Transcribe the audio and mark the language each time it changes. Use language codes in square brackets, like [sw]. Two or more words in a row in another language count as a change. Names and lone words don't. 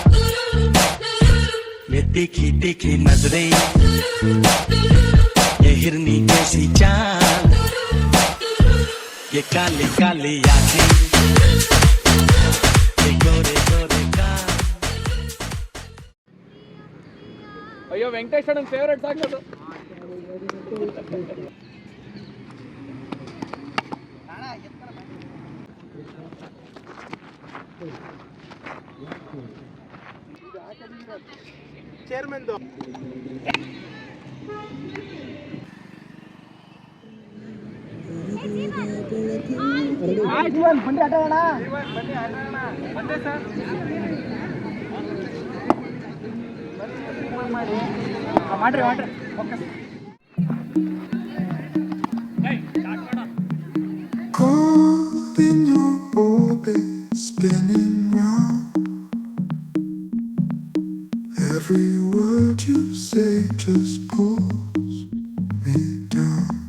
[hi] ये तीखी तीखी नजरें, ये हिरनी जैसी चाल, ये काली काली आंखें, ये गोरे गोरे गाल. [kn] ಅಯ್ಯೋ ವೆಂಕಟೇಶ್ ಅಣ್ಣ [en] favourite song [kn] ಅದು. ಚೇರ್ಮನ್ ಬಂಡಿ ಆಟ ಅಣ್ಣ. ಬಂದೆ ಸರ್. ಮಾಡ್ರಿ ಓಕೆ. [en] Caught in your orbit, spinning round. Every word you say just pulls me down.